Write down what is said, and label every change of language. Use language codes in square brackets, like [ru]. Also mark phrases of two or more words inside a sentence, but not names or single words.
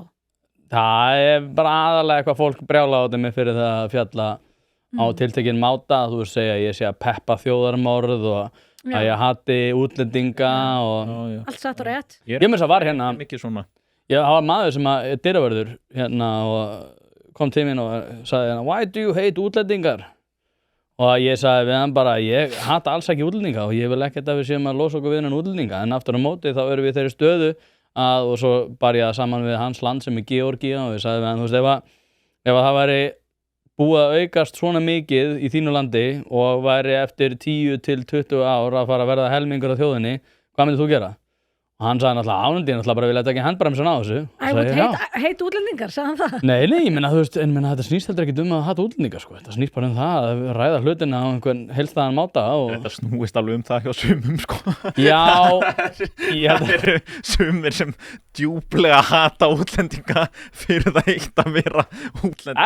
[is] Það bara aðalega eitthvað fólk brjála á mig fyrir það að fjalla á tiltekinn máta, þú veist segja að ég sé að peppa þjóðarmorð og að ég hati útlendinga og allt satt og rétt. Ég með þess að var hérna mikið svona. Það var maður sem að dyravörður hérna og kom til mín og sagði hérna, [en] why do you hate útlendingar? [is] Og ég sagði við hann bara, ég hata alls ekki útlendinga og ég vil ekkert að við séum að losa okkur við hennan útlendinga, en aftur á móti þá erum við þeirri stöðu og svo bar ég saman við hans land sem Georgía og ég sagði við hann, þú veist, ef það væri búið að aukast svona mikið í þínu landi og væri eftir 10 til 20 ár að fara að verða helmingur af þjóðinni, hvað myndir þú gera? Og hann sagði náttúrulega ánandi, náttúrulega bara vilja taka handbremsun á þessu. [en] I would hate [is] útlendingar, sagði hann það? Nei, ég meina, þú veist, þetta snýst heldur ekki að hata útlendingar, sko. Þetta snýst bara það að ræða hlutina á einhvern heilstæðan máta og... Þetta snúist alveg það hjá sumum, sko. Já, það eru sumir sem djúplega hata útlendinga fyrir það eitt að vera útlendinga.